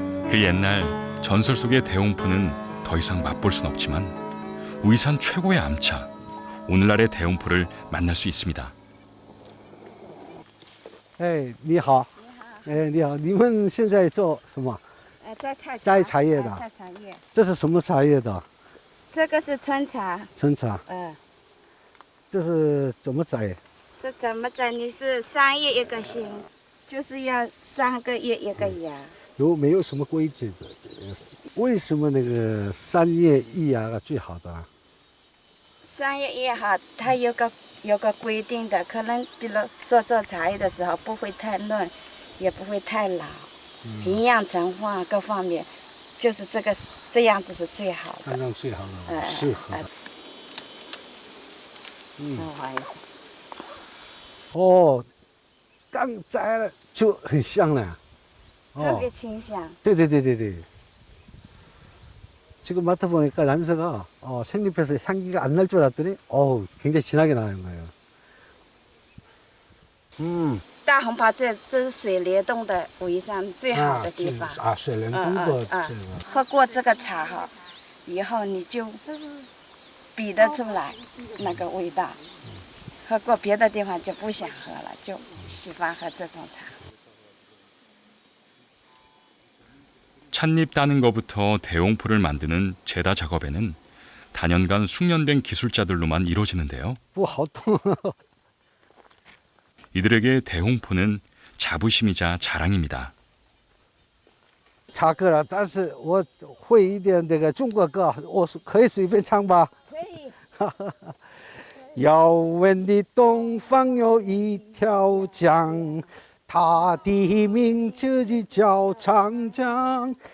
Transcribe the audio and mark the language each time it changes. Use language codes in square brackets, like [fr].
[ko] 그 옛날 전설 속의 대홍포는 더 이상 맛볼 순 없지만 우이산 최고의 암차, 오늘날의 대홍포를 만날 수 있습니다. [zh] 哎，你好，哎，你好，你们现在做什么？摘茶叶的。摘茶叶。这是什么茶叶的？这个是春茶。春茶。这是怎么摘？这怎么摘？你是3叶1个心，就是要3个月1个芽。有没有什么规矩的？为什么那个3叶1芽最好的 3叶1好，它有个规定的，可能比如说做茶叶的时候不会太嫩，也不会太老，营养成分各方面，就是这样子是最好的。这样最好的，适合的。我玩一下。哦，刚摘了就很香了。特别清香。 [ko] 네네네네. 지금 맡아보니까 냄새가 생잎에서 향기가 안 날 줄 알았더니 굉장히 진하게 나는 거예요. [zh] 大红袍这是水帘洞的围山最好的地方。水帘洞的这个。喝过这个茶哈，以后你就比得出来那个味道。喝过别的地方就不想喝了，就喜欢喝这种茶。 [ko] 찻잎 따는 것부터 대홍포를 만드는 제다 작업에는 단연간 숙련된 기술자들로만 이루어지는데요. 이들에게 대홍포는 자부심이자 자랑입니다. [zh] 查歌了，但是我会一点这个中国歌，我可以随便唱吧。可以。遥远的东方有一条江，它的名字就叫长江。